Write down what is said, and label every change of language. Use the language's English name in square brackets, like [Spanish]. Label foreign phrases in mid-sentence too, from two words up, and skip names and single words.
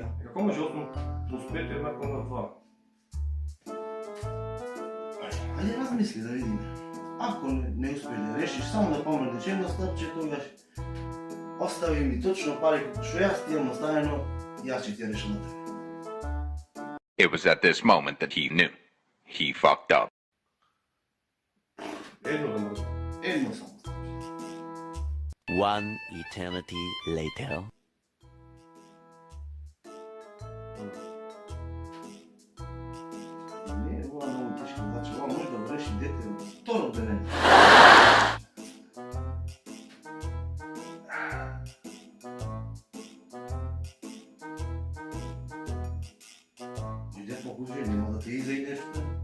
[Macedonian] Како може 8 плюс 5 еднакво на 2? Ајде размисли да видиме. Ако не успеш да решиш, само да помрдиш едно стапче, тогаш остави ми точно пари како што јас ти имам оставено, јас ќе ти ја решам на тебе. [English] It was at this moment that he knew. He fucked up. [Macedonian] Едно да може. Едно само. [English] One eternity later. [Macedonian] Не, ова е многу тешко задача, ова може да го реши дете во второ одделение. Иде покажи, нема да те изајде нешто.